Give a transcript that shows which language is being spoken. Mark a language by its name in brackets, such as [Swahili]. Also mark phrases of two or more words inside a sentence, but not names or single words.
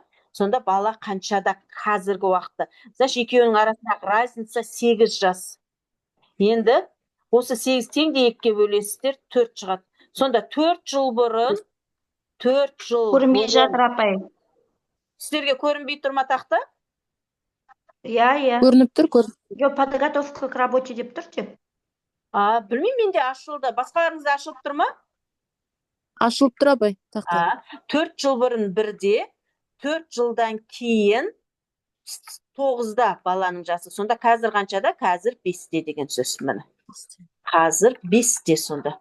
[Kazakh] Сонда бала қаншада қазіргі уақытта? Значит, екеуінің арасындағы разница 8 жас. Енді осы 8 теңде 2-ге бөлесіздер, 4 шығады. Сонда 4 жыл бұрын, 4 жыл Көрінбей жатыр апай. Сіздерге көрінбей тұр ма тақта? Иә. Көрініп тұр, Жоқ, [Russian] подготовка к работе [Kazakh] деп тұр деп. Білмеймін, менде ашылды. Басқаларыңызда ашылып тұр ма? Ашылып тұр абай, тақта. 4 жыл бұрын 1-де, 4 жылдан кейін 9-да баланың жасы. Сонда қазір қаншада? Қазір 5-де деген сөз міне. Қазір 5-де сонда.